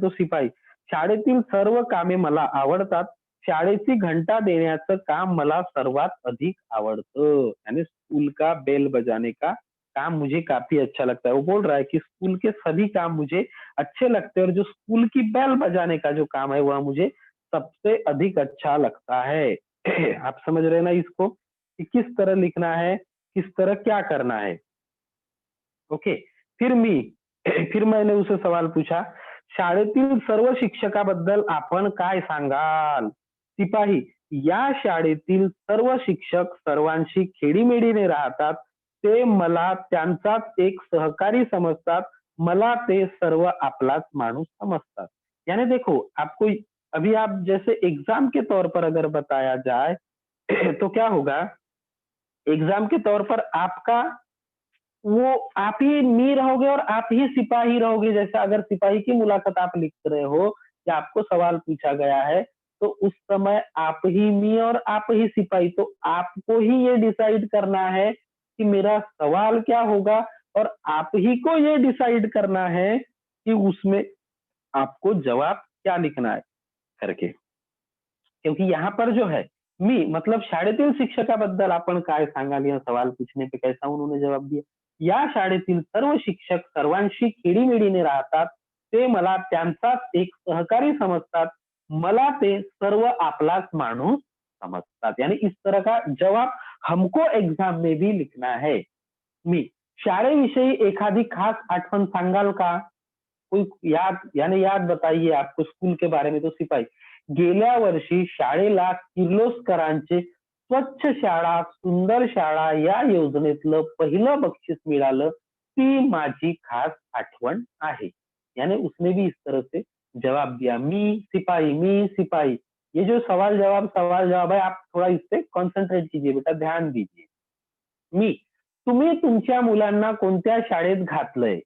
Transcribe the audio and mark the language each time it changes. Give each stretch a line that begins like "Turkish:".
Marathi: तो सिपाही, "शाळेतील सर्व कामे मला आवडतात. शाळेची घंटा देण्याचं काम मला सर्वात अधिक आवडतं."
Hindi: यानी स्कूल का बेल बजाने का काम मुझे काफ़ी अच्छा लगता है। वो बोल रहा है कि स्कूल के सभी काम मुझे अच्छे लगते हैं, और जो स्कूल की बेल बजाने का जो काम है, वह मुझे सबसे अधिक अच्छा लगता है। आप समझ रहे हैं ना इसको? कि किस तरह लिखना है, किस तरह क्या करना है।
English: Okay.
Hindi: फिर मी फिर मैंने उसे सवाल पूछा,
Marathi: शाळेतील सर्व शिक्षकाबद्दल आपण काय सांगाल? सिपाही, या शाळेतील सर्व शिक्षक सर्वांशी खेडीमेडीने राहतात. ते मला त्यांचाच एक सहकारी समजतात. मला ते सर्व आपलाच माणूस समजतात.
Hindi: यानी देखो, आपको अभी आप जैसे एग्जाम के तौर पर अगर बताया जाए तो क्या होगा, एग्जाम के तौर पर आपका वो आप ही मी रहोगे और आप ही सिपाही रहोगे। जैसे अगर सिपाही की मुलाकात आप लिख रहे हो या आपको सवाल पूछा गया है, तो उस समय आप ही मी और आप ही सिपाही, तो आपको ही ये डिसाइड करना है कि मेरा सवाल क्या होगा, और आप ही को ये डिसाइड करना है कि उसमें आपको जवाब क्या लिखना है करके। क्योंकि यहाँ पर जो है मी मतलब
Marathi: शाळेतील शिक्षकाबद्दल आपण काय सांगाल,
Hindi: या सवाल पूछने पे कैसा उन्होंने जवाब दिया,
Marathi: या शाळेतील सर्व शिक्षक सर्वांशी खेडीमेडीने राहतात. ते मला त्यांचाच एक सहकारी समजतात. मला ते सर्व आपलाच माणूस समजतात.
Hindi: यानी इस तरह का जवाब हमको एग्जाम में भी लिखना है.
Marathi: मी शाळेविषयी एखादी खास आठवण सांगाल का?
Hindi: कोई याद यानी याद बताइए आपको स्कूल के बारे में.
Marathi: तो सिपाही, गेल्या वर्षी शाळेला किर्लोस्करांचे स्वच्छ शाळा सुंदर शाळा या योजनेतलं पहिलं बक्षीस मिळालं, ती माझी खास आठवण आहे.
Hindi: यानी उसने भी इस तरह से जवाब दिया. मी सिपाही, ये जो सवाल जवाब है, आप थोड़ा इस पे कॉन्सेंट्रेट कीजिए बेटा, ध्यान दीजिए.
Marathi: मी, तुम्ही तुमच्या मुलांना कोणत्या शाळेत घातलंय?